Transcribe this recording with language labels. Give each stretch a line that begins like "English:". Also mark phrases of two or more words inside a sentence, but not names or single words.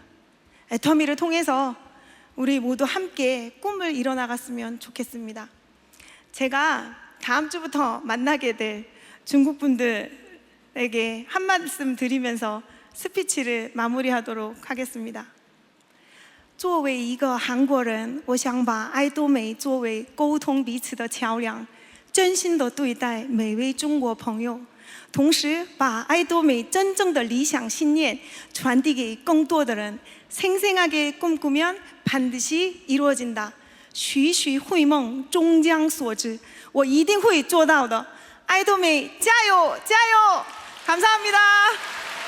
Korean: 애터미를 통해서 우리 모두 함께 꿈을 이뤄나갔으면 좋겠습니다. 제가 다음 주부터 만나게 될 중국 분들에게 한 말씀 드리면서 스피치를 마무리하도록 하겠습니다.
Chinese: 作为一个韩国人，我想把爱多美作为沟通彼此的桥梁，真心的对待每位中国朋友，同时把爱多美真正的理想信念传递给更多的人。
Korean: 생생하게 꿈꾸면 반드시 이루어진다.
Chinese: 栩栩会梦终将所至，我一定会做到的。爱多美，加油，加油！감사합니다。